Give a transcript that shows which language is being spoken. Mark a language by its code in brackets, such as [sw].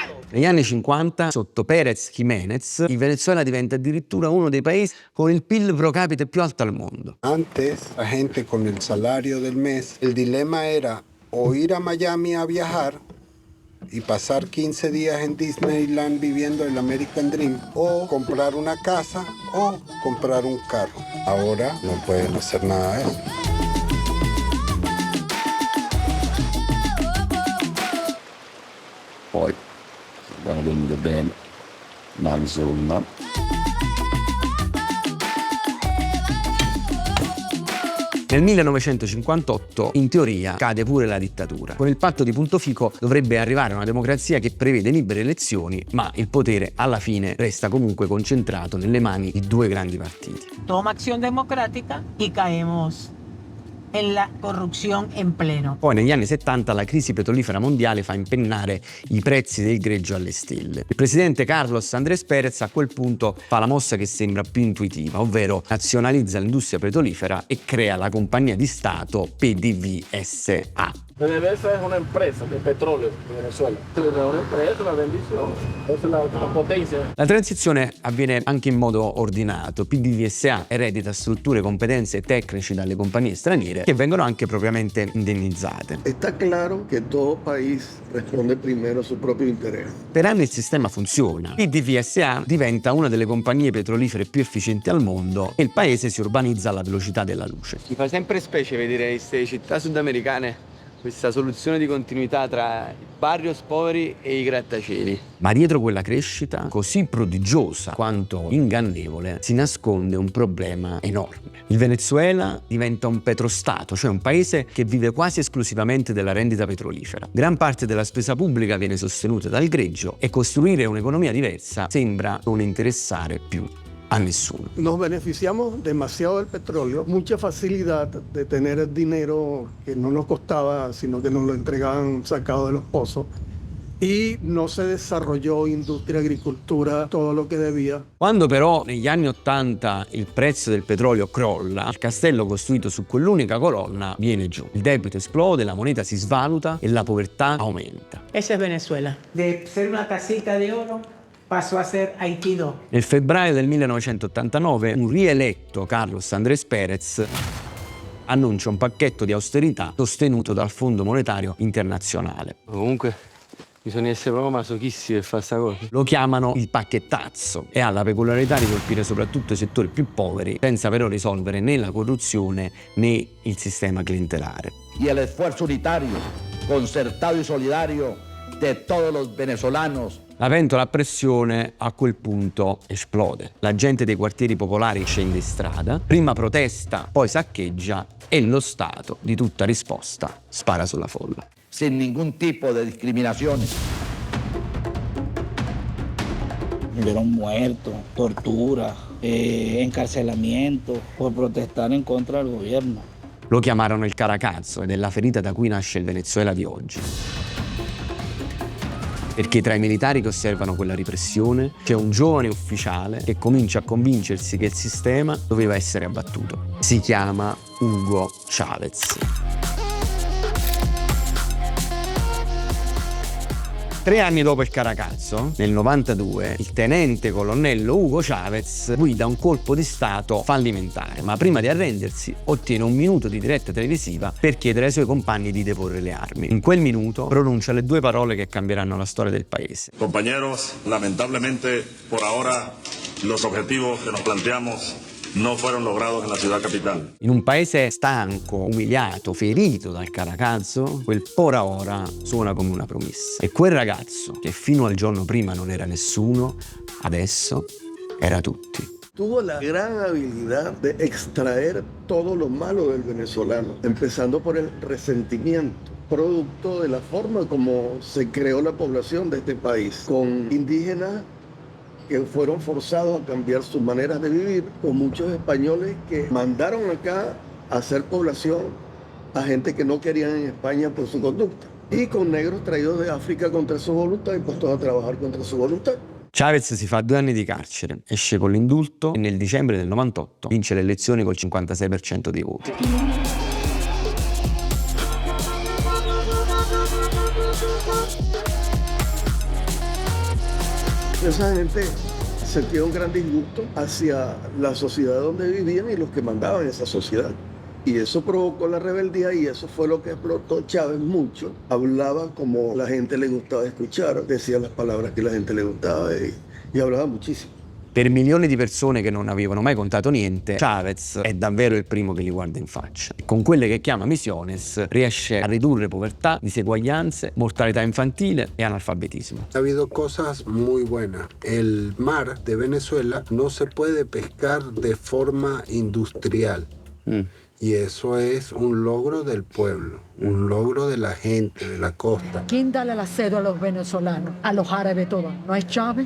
[it] Negli anni 50, sotto Pérez Jiménez, il Venezuela diventa addirittura uno dei paesi con il PIL pro capite più alto al mondo. [es] Antes, la gente con el salario del mes, el dilema era o ir a Miami a viajar y pasar 15 días en Disneyland viviendo el [en] American Dream, [es] o comprar una casa o comprar un carro. Ahora no pueden hacer nada de eso. [it] Poi vanno venute bene, ma insomma. Nel 1958, in teoria, cade pure la dittatura. Con il patto di Punto Fico dovrebbe arrivare una democrazia che prevede libere elezioni, ma il potere alla fine resta comunque concentrato nelle mani di due grandi partiti. [es] Toma acción democrática y caemos en la corrupción en pleno. [it] Poi negli anni 70 la crisi petrolifera mondiale fa impennare i prezzi del greggio alle stelle. Il presidente Carlos Andrés Pérez a quel punto fa la mossa che sembra più intuitiva, ovvero nazionalizza l'industria petrolifera e crea la compagnia di Stato PDVSA. [es] PDVSA es una empresa de petróleo en Venezuela. Es una empresa, una bendición. Es la potencia. [it] La transizione avviene anche in modo ordinato. PDVSA eredita strutture, competenze e tecnici dalle compagnie straniere che vengono anche propriamente indennizzate. [es] Está claro que todo país responde primero a su propio interés. [it] Per anni il sistema funziona. PDVSA diventa una delle compagnie petrolifere più efficienti al mondo e il paese si urbanizza alla velocità della luce. Mi fa sempre specie vedere in queste città sudamericane questa soluzione di continuità tra i barrios poveri e i grattacieli. Ma dietro quella crescita, così prodigiosa quanto ingannevole, si nasconde un problema enorme. Il Venezuela diventa un petrostato, cioè un paese che vive quasi esclusivamente della rendita petrolifera. Gran parte della spesa pubblica viene sostenuta dal greggio e costruire un'economia diversa sembra non interessare più a nessuno. [es] Nos beneficiamos demasiado del petróleo, mucha facilidad de tener dinero que no nos costaba, sino que nos lo entregaban sacado de los pozos. Y no se desarrolló industria, agricoltura, todo lo que debía. [it] Quando però negli anni 80 il prezzo del petrolio crolla, il castello costruito su quell'unica colonna viene giù. Il debito esplode, la moneta si svaluta e la povertà aumenta. [es] Esa es Venezuela. De ser una casita de oro, pasó a ser Haití 2. [it] Nel febbraio del 1989 un rieletto Carlos Andrés Pérez annuncia un pacchetto di austerità sostenuto dal Fondo Monetario Internazionale. Comunque bisogna essere proprio masochisti per fare sta cosa. Lo chiamano il pacchettazzo e ha la peculiarità di colpire soprattutto i settori più poveri, senza però risolvere né la corruzione né il sistema clientelare. [es] Y el esfuerzo unitario, concertado y solidario de todos los venezolanos. [it] La pentola a pressione a quel punto esplode. La gente dei quartieri popolari scende in strada, prima protesta, poi saccheggia e lo Stato, di tutta risposta, spara sulla folla. [es] Sin ningún tipo de discriminación. Hubieron muertos, tortura, encarcelamiento por protestar en contra del gobierno. [it] Lo chiamarono il Caracazzo ed è la ferita da cui nasce il Venezuela di oggi. Perché tra i militari che osservano quella repressione c'è un giovane ufficiale che comincia a convincersi che il sistema doveva essere abbattuto. Si chiama Hugo Chávez. 3 anni dopo il Caracazzo, nel 92, il tenente colonnello Hugo Chávez guida un colpo di Stato fallimentare, ma prima di arrendersi ottiene un minuto di diretta televisiva per chiedere ai suoi compagni di deporre le armi. In quel minuto pronuncia le 2 parole che cambieranno la storia del paese. [es] Compañeros, lamentablemente por ahora los objetivos que nos planteamos no fueron logrados en la ciudad capital. [it] In un paese stanco, umiliato, ferito dal Caracazzo, quel [es] por ora [it] suona come una promessa. E quel ragazzo, che fino al giorno prima non era nessuno, adesso era tutti. [es] tuvo la gran habilidad de extraer todo lo malo del venezolano, empezando por el resentimiento, producto de la forma como se creó la población de este país, con indígenas que fueron forzados a cambiar sus maneras de vivir, con muchos españoles que mandaron acá a hacer población a gente que no querían en España por su conducta, y con negros traídos de África contra su voluntad y puestos a trabajar contra su voluntad. [it] Chavez si fa 2 anni di carcere, esce con l'indulto e nel dicembre del 98 vince le elezioni col 56% dei voti. [es] Esa gente sentía un gran disgusto hacia la sociedad donde vivían y los que mandaban en esa sociedad. Y eso provocó la rebeldía y eso fue lo que explotó Chávez mucho. Hablaba como la gente le gustaba escuchar, decía las palabras que la gente le gustaba y hablaba muchísimo. [it] Per milioni di persone che non avevano mai contato niente, Chavez è davvero il primo che li guarda in faccia. Con quelle che chiama misiones riesce a ridurre povertà, diseguaglianze, mortalità infantile e analfabetismo. [es] Ha habido cosas muy buenas. El mar de Venezuela no se puede pescar de forma industrial. Y eso es un logro del pueblo, un logro de la gente, de la costa. ¿Quién da el asedio a los venezolanos, a los árabes todos? ¿No es Chávez?